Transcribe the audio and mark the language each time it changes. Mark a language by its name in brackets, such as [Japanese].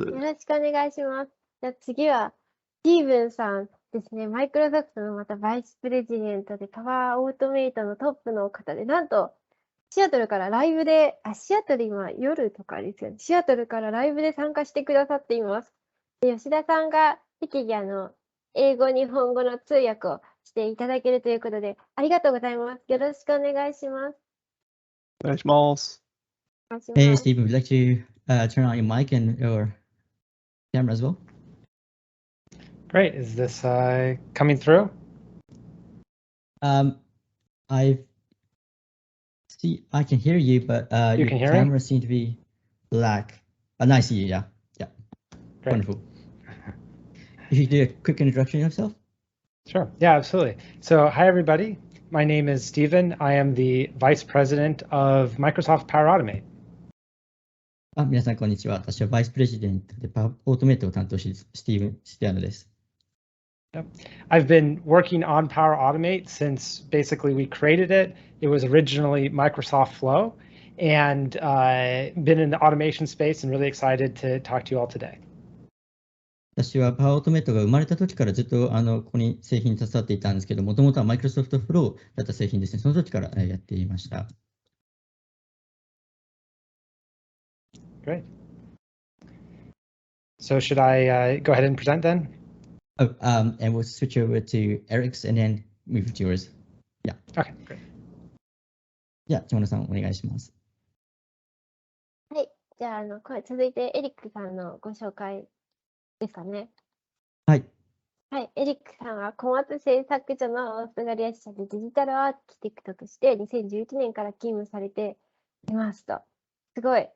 [Japanese] よろしくお願いします。じゃあ次は、スティーブンさんですね、マイクロソフトのまたバイスプレジデントでパワーオートメイトのトップの方で、なんとシアトルからライブで、シアトル今夜とかですよね、シアトルからライブで参加してくださっています。で吉田さんが適宜英語、日本語の通訳をしていただけるということで、ありがとうございます。よろしくお願いします。お願いします。お願いし [English] Hey, [Japanese] ます。 [English] Stephen, would you like to turn on your mic and your camera as well? Great. Is this coming through? I can hear you, but You your can hear me? camera seems to be black. Now I see you, yeah. Yeah. Great. Wonderful. If you do a quick introduction of yourself? Sure. Yeah, absolutely. So, hi, everybody. My name is Stephen. I am the Vice President of Microsoft Power Automate. [Japanese] 皆さん、こんにちは。私はバイスプレジデントでパワーオートメイトを担当し、スティーブン・シティアノです。 [English] I've been working on Power Automate since basically we created it. It was originally Microsoft Flow, and been in the automation space and really excited to talk to you all today. [Japanese] 私はパワーオートメイトが生まれた時からずっとここに製品に携わっていたんですけど、もともとはマイクロソフトフローだった製品ですね。その時からやっていました。 [English] Great. So should I go ahead and present then? Oh, and we'll switch over to Eric's and then move to yours. Yeah. Okay, great. [Japanese] じゃあ、千代田さんお願いします。はい。じゃあ、続いてエリックさんのご紹介ですかね。はい。はい。エリックさんは小松製作所のオーストラリア支社でデジタルアーキテクトとして2011年から勤務されていますと。すごい。